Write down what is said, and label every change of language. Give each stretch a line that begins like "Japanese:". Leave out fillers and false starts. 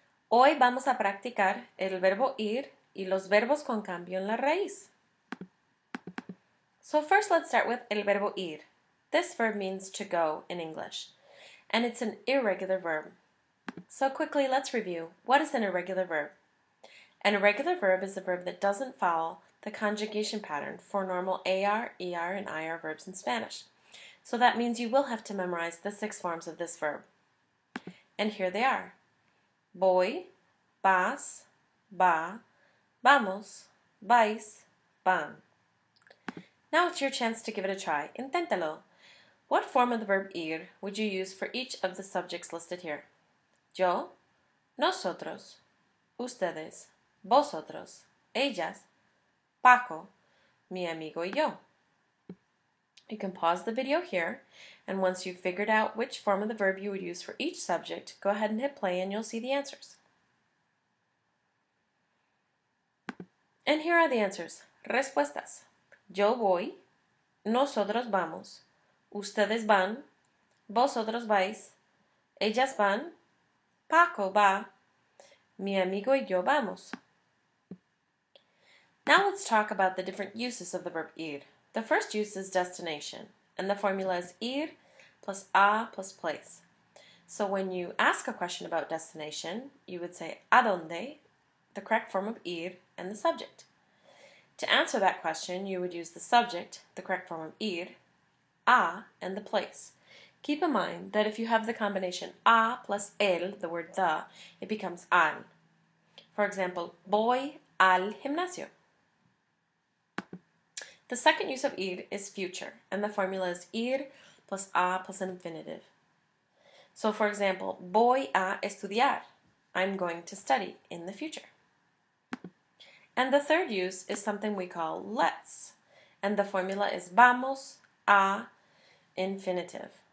Spanish: Hoy vamos a practicar el verbo ir y los verbos con cambio en la raíz.
English: So first let's start with
Spanish: el verbo ir.
English: This verb means to go in English, and it's an irregular verb. So quickly let's review. What is an irregular verb? An irregular verb is a verb that doesn't follow the conjugation pattern for normal AR, ER, and IR verbs in Spanish. So that means you will have to memorize the 6 forms of this verb. And here they are.
Spanish: Voy, vas, va, vamos, vais, van.
English: Now it's your chance to give it a try. Inténtalo. What form of the verb ir would you use for each of the subjects listed here?
Spanish: Yo, nosotros, ustedes, vosotros, ellas, Paco, mi amigo y yo.
English: You can pause the video here, and once you've figured out which form of the verb you would use for each subject, go ahead and hit play and you'll see the answers. And here are the answers.
Spanish: Respuestas. Yo voy, nosotros vamos, ustedes van, vosotros vais, ellas van, Paco va, mi amigo y yo vamos.
English: Now let's talk about the different uses of the verb ir. The first use is destination, and the formula is ir plus a plus place. So when you ask a question about destination, you would say a dónde, the correct form of ir, and the subject. To answer that question, you would use the subject, the correct form of ir, a, and the place. Keep in mind that if you have the combination a plus el, the word the, it becomes al.
Spanish: For example, voy al gimnasio.
English: The second use of ir is future, and the formula is ir plus a plus an infinitive. So for example,
Spanish: voy a estudiar.
English: I'm going to study in the future. And the third use is something we call let's, and the formula is vamos a infinitive.